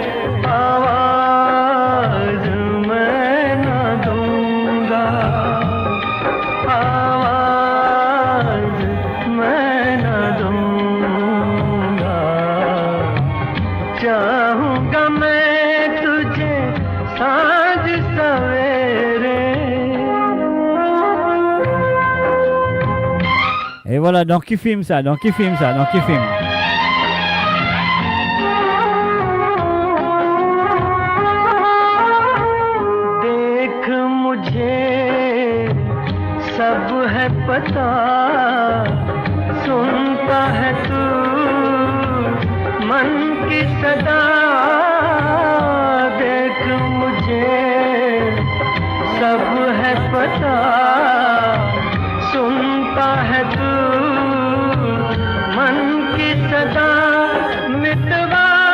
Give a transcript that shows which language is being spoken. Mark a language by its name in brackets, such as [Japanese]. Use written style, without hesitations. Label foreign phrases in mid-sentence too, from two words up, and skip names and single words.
[Hindi] आवाज मैं न दूंगा आवाज मैं न दूंगा चाहूंगा मैं तुझे साँझ सवेरे. [French] Et voilà, donc qui filme ça, donc qui filme ça, donc qui filme. [Hindi] देख मुझे सब है पता सुनता है तू मन की सदा देख मुझे सब है पता सुनता है तू मन की सदा मितवा